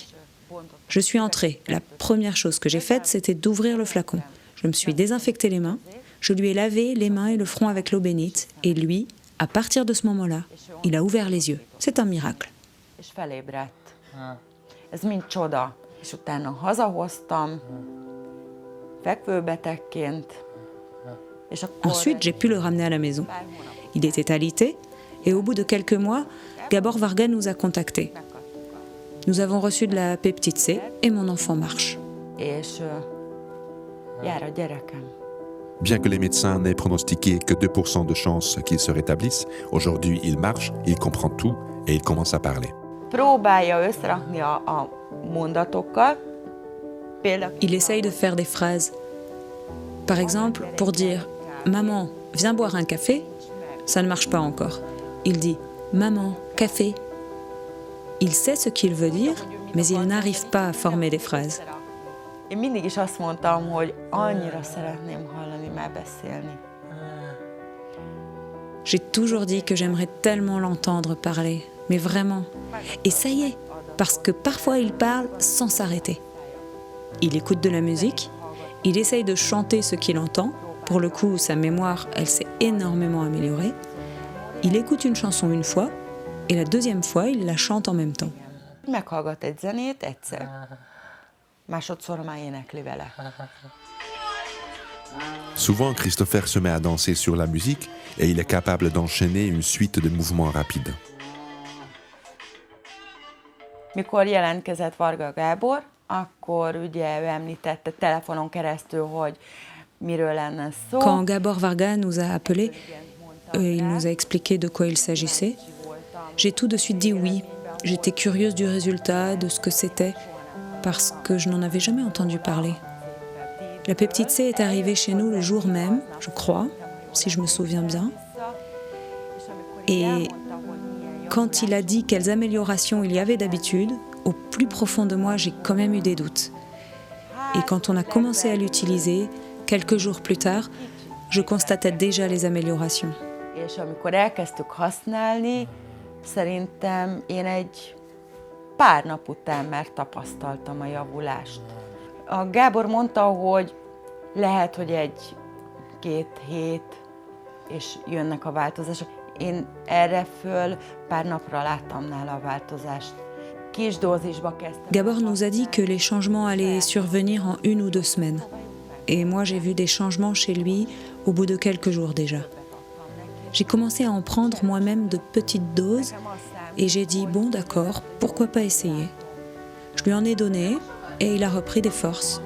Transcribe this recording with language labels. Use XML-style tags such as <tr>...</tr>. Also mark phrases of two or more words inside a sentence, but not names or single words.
<fr>Je suis entrée. La première chose que j'ai faite, c'était d'ouvrir le flacon. Je me suis désinfecté les mains, je lui ai lavé les mains et le front avec l'eau bénite, et lui, à partir de ce moment-là, il a ouvert les yeux. C'est un miracle.</fr> <hu>És felébredt. Ez mind csoda. És utána hazahoztam, fekvőbetegként, és akkor...</hu> <fr>Ensuite, j'ai pu le ramener à la maison. Il était alité, et au bout de quelques mois, Gabor Varga nous a contactés. Nous avons reçu de la peptide C, et mon enfant marche.</fr> <hu>És jár a gyerekem.</hu> <fr>Bien que les médecins n'aient pronostiqué que 2% de chances qu'il se rétablisse, aujourd'hui il marche, il comprend tout et il commence à parler.</fr> <hu>próbálja összerakni a mondatokat.</hu> <fr>Il essaye de faire des phrases. Par exemple, pour dire « Maman, viens boire un café », ça ne marche pas encore. Il dit « Maman, café ». Il sait ce qu'il veut dire, mais il n'arrive pas à former des phrases.</fr> <hu>Én mindig is azt mondtam, hogy annyira szeretném hallani már beszélni.</hu> <fr>J'ai toujours dit que j'aimerais tellement l'entendre parler, mais vraiment. Et ça y est, parce que parfois il parle sans s'arrêter. Il écoute de la musique, il essaye de chanter ce qu'il entend. Pour le coup, sa mémoire, elle s'est énormément améliorée. Il écoute une chanson une fois, et la deuxième fois, il la chante en même temps.</fr> <hu>Meghallgat egy zenét egyszer, másodszor már énekli vele.</hu> <fr>Souvent, Christopher se met à danser sur la musique et il est capable d'enchaîner une suite de mouvements rapides.</fr> <hu>Mikor jelentkezett Varga Gábor, akkor ugye ő említette telefonon keresztül, hogy miről lenne szó.</hu> <fr>Quand Gabor Varga nous a appelés, il nous a expliqué de quoi il s'agissait. J'ai tout de suite dit oui. J'étais curieuse du résultat, de ce que c'était, parce que je n'en avais jamais entendu parler. La peptide C est arrivée chez nous le jour même, je crois, si je me souviens bien. Et quand il a dit quelles améliorations il y avait d'habitude, au plus profond de moi, j'ai quand même eu des doutes. Et quand on a commencé à l'utiliser, quelques jours plus tard, je constatais déjà les améliorations.</fr> <hu>És amikor elkezdtük használni, szerintem én egy pár nap után már tapasztaltam a javulást. A Gábor mondta, hogy lehet, hogy egy-két hét, és jönnek a változások. Én erre föl pár napra láttam nála a változást. Kis dózisba kezdtem.</hu> <fr>Gabor nous a dit que les changements allaient survenir en 1 ou 2 semaines. Et moi, j'ai vu des changements chez lui au bout de quelques jours déjà. J'ai commencé à en prendre moi-même de petites doses et j'ai dit « bon d'accord, pourquoi pas essayer ?» Je lui en ai donné et il a repris des forces.</fr>